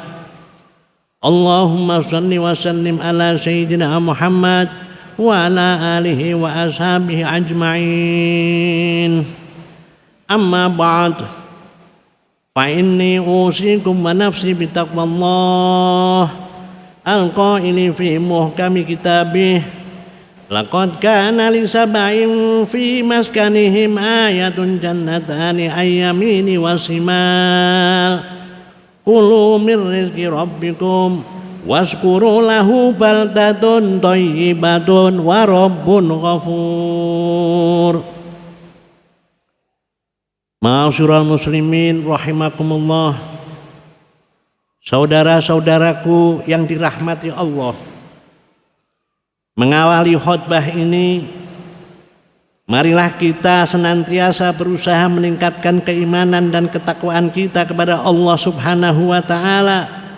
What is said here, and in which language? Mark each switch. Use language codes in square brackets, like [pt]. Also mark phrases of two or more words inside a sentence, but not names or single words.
[ar] اللهم صل وسلم على سيدنا محمد وعلى آله وأصحابه أجمعين. أما بعد فإني أوصيكم ونفسي بتقوى الله القائل في محكم كتابه. لقد كان لسبإ في مسكنهم آية جنتان عن يمين وشمال. كلوا من رزق ربكم واشكروا له بلدة طيبة ورب غفور. معاشر المسلمين رحمكم الله. [id] Saudara-saudaraku yang dirahmati Allah, mengawali khutbah ini, marilah kita senantiasa berusaha meningkatkan keimanan dan ketakwaan kita kepada Allah [ar] سبحانه وتعالى.